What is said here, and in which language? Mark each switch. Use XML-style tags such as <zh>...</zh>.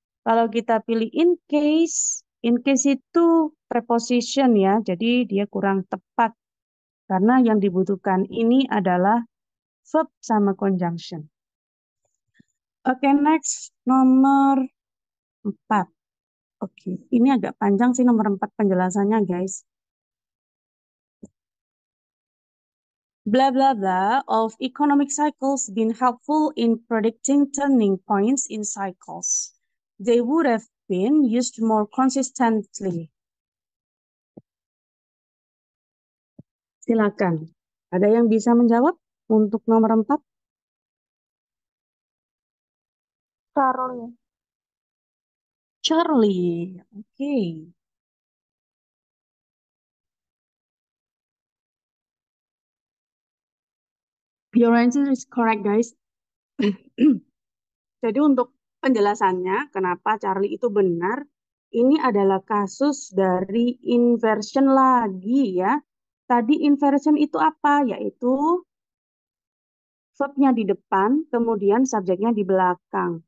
<id>Kalau kita pilih in case itu preposition ya, jadi dia kurang tepat. Karena yang dibutuhkan ini adalah verb sama conjunction. Oke, next. Nomor 4. Oke, ini agak panjang sih nomor 4 penjelasannya, guys.</id> <en>Blah, blah, blah of economic cycles been helpful in predicting turning points in cycles. They would have been used more consistently.</en> <id>Silakan. Ada yang bisa menjawab untuk nomor 4? Charlie. Charlie. Oke.</id> <en>Your answer is correct, guys.</en> <id>Jadi untuk penjelasannya, kenapa Charlie itu benar, ini adalah kasus dari inversion lagi ya. Tadi inversion itu apa? Yaitu verb-nya di depan, kemudian subjeknya di belakang.</id>